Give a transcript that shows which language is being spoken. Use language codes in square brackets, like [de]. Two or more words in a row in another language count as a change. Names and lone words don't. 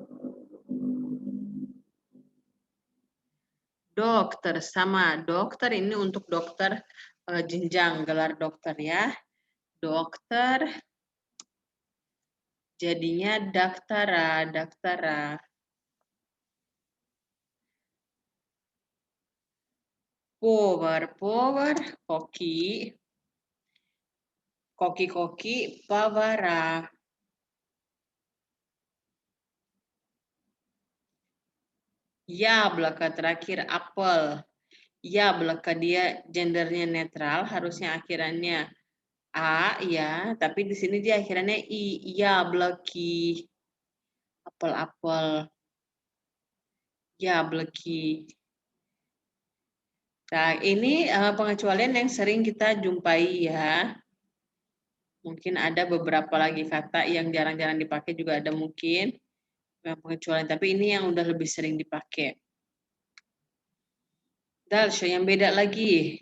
[id] Dokter sama. Dokter ini untuk dokter jenjang gelar dokter ya. Dokter. Jadinya daktara. [ru] Повар, koki, повара. [id] Яблоко terakhir apel. Яблоко dia gendernya netral, harusnya akhirannya a ya, tapi di sini dia akhirannya i. Яблоки. Apel. Яблоки. Nah, ini pengecualian yang sering kita jumpai ya. Mungkin ada beberapa lagi kata yang jarang-jarang dipakai juga ada mungkin pengecualian, tapi ini yang udah lebih sering dipakai. Dalsho yang beda lagi.